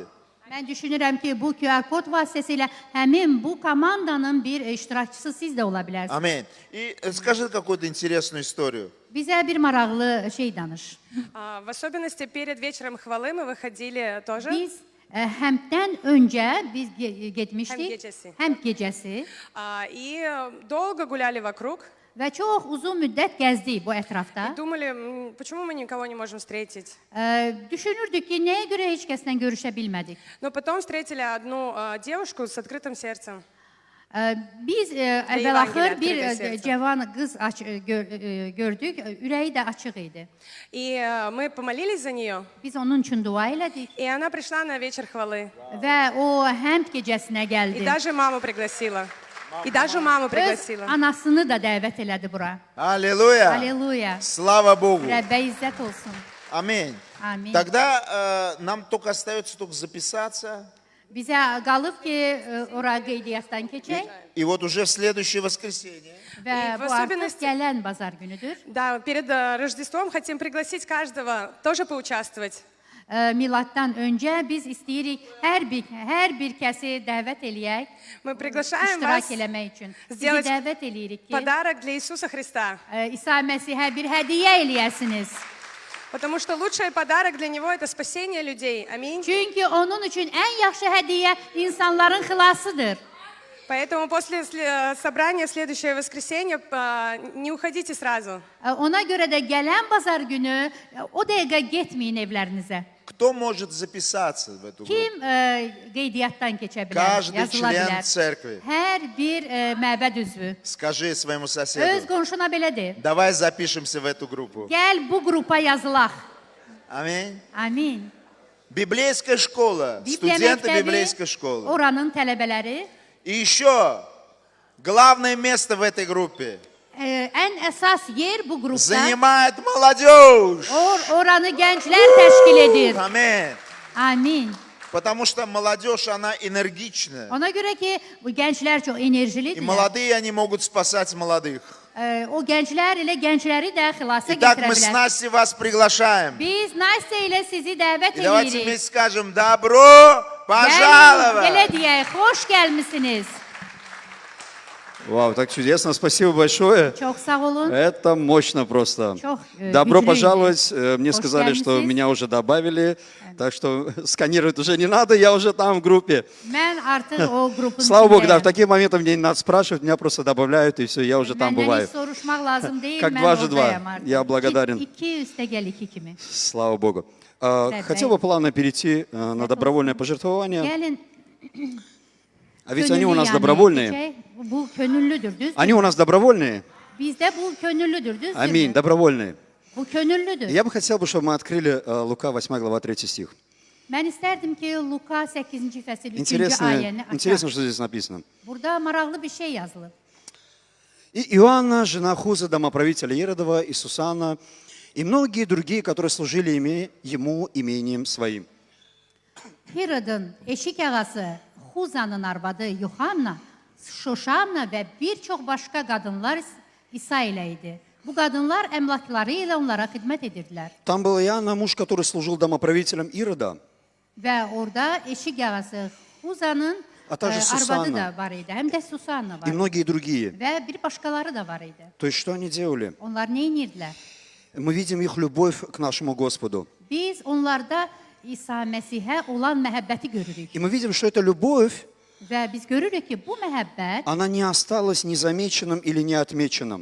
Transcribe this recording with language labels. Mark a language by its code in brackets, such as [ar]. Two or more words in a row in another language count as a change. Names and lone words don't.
[az] Mən düşünürəm ki, bu QR kod vasitəsilə həmin bu komandanın bir iştirakçısı siz də ola bilərsiniz. [ru] Аминь. И скажи какую-то интересную историю. [az] Bizə bir maraqlı şey danış. [ru] В особенности перед вечером хвалы мы выходили тоже. [az] Biz həmdən öncə biz getmişdik. Həm gecəsi. Həm gecəsi [ru] И долго гуляли вокруг. [az] və çox uzun müddət gəzdik bu ətrafda. [ru] Думали, почему мы никого не можем встретить. [az] Düşünürdük ki, nəyə görə heç kəslə görüşə bilmədik. [ru] Но потом встретили одну девушку с открытым сердцем. [az] Biz əvvəl-axır bir Evangeliya cavan qız gördük, ürəyi də açıq idi. [ru] И мы помолились за нее. [az] Biz onun üçün dua elədik [ru] И она пришла на вечер хвалы. [az] və o həmd gecəsinə [ru] И [az] gəldi. [ru] даже маму пригласила. И даже маму [az] Öz [ru] пригласила. [az] anasını da dəvət elədi bura. [ru] Аллилуйя. [az] Aleluya. [ru] Слава Богу. [az] Rəbbə izzət olsun. [ru] Аминь. [az] Amin. [ru] Тогда нам только остается только записаться. [az] Bizə qalıb ki, ora qeydiyyatdan keçək [ru] И вот уже в следующее воскресенье [az] və [ru] в [az] bu artıq [ru] особенности- [az] gələn bazar günüdür. [ru] Да, перед Рождеством хотим пригласить каждого тоже поучаствовать. [az] Miladdan öncə biz istəyirik hər bir kəsi dəvət eləyək, [ru] Мы приглашаем вас [az] iştirak eləmək üçün. Sizi [ru] сделать [az] dəvət eləyirik ki, [ru] подарок для Иисуса Христа. [az] İsa Məsihə bir hədiyyə eləyəsiniz. [ru] Потому что лучший подарок для Него – это спасение людей. Аминь. [az] Çünki onun üçün ən yaxşı hədiyyə insanların xilasıdır. [ru] Поэтому после собрания в следующее воскресенье не уходите сразу. [az] Ona görə də gələn bazar günü o dəqiqə getməyin evlərinizə. [ru] кто может записаться в эту группу? [az] Kim qeydiyyatdan keçə bilər, [ru] Каждый [az] yazıla [ru] член [az] bilər. [ru] церкви. [az] Hər bir məbəd üzvü. [ru] Скажи своему [az] Öz [ru] соседу, [az] qonşuna belə de. [ru] давай запишемся в эту группу. [az] Gəl bu qrupa yazılaq. [ru] Аминь. [az] Amin. [ru] Библейская школа, [az] Bibliya [ru] студенты [az] məktəbi, [ru] библейской школы. [az] oranın tələbələri. [ru] И еще главное место в этой группе [az] Ən əsas yer bu qrupda. [ru] занимает молодежь. [az] Oranı gənclər təşkil edir. [ru] Аминь. [az] Amin. [ru] Потому что молодежь, она энергичная. [az] Ona görə ki, bu gənclər çox enerjilidirlər. [ru] И молодые, они могут спасать молодых. [az] O gənclər elə gəncləri də xilasa [ru] Итак, мы [az] gətirə [ru] с [az] bilər. [ru] Настей вас приглашаем. [az] Biz Nastya ilə sizi dəvət [ru] И давайте [az] edirik. [ru] вместе скажем «Добро [az] Gəlin, [ru] пожаловать!» [az] elə deyək, xoş gəlmisiniz. [ru] Вау, так чудесно, спасибо большое. [az] Çox sağ olun. [ru] Это мощно просто. [az] Çok, [ru] Добро [az] güclü. [ru] пожаловать. Мне [az] Hoş [ru] сказали, что [az] gelmişsiniz. [ru] меня уже добавили, так что сканировать уже не надо, я уже там в группе. [az] Mən artıq o qrupun [ru] Слава Богу, да, в [az] içindəyəm. [ru] такие моменты мне не надо спрашивать, меня просто добавляют, и все, я уже там [az] Məndən [ru] бываю. [az] heç soruşmaq lazım deyil, [ru] Как [az] mən [ru] дважды два. [az] oradayam artıq. [ru] Я благодарен. [az] İki üstə gəl iki kimi. [ru] Слава Богу. Да, Хотел [az] да. [ru] бы плавно перейти на добровольное пожертвование. [az] Gəlin, [ru] А ведь они у [az] könüllü [ru] нас [az] yəni [ru] добровольные. [az] edəcək. Bu könüllüdür, düzdür? [ru] Они у нас добровольные. [az] Bizdə bu könüllüdür, düzdür? [ru] Аминь, добровольные. [az] Bu könüllüdür. [ru] Я бы хотел, чтобы мы открыли Лука 8 глава 3 стих. [az] Mən istərdim ki, Luka 8-ci fəsil 3-cü [ru] Интересно, [az] ayəni [ru] интересно, [az] açaq. [ru] что здесь написано. [az] Burada maraqlı bir şey yazılıb. [ru] И Иоанна, жена Хуза, домоправителя Иродова, и Сусанна, и многие другие, которые служили ему имением своим. [az] Hirodun eşik ağası Xuzanın arvadı Yuhanna, Şoşanna və bir çox başqa qadınlar İsa ilə idi. Bu qadınlar əmlakları ilə onlara xidmət edirdilər. [ru] Там был Иоанна, муж, который служил домоправителем Ирода. [az] Və orada eşik ağası Xuzanın [ru] A также [az] arvadı Susanna. da var idi, həm də Susanna var [ru] И [az] idi. [ru] многие другие. [az] Və bir başqaları da var idi. [ru] То есть, что они делали? [az] Onlar nə edirdilər? [ru] Мы видим их любовь к нашему Господу. [az] Biz onlarda İsa Məsihə olan məhəbbəti görürük. [ru] И мы видим, что эта любовь, [az] Və biz görürük ki, bu məhəbbət [ru] она не осталась незамеченным или неотмеченным.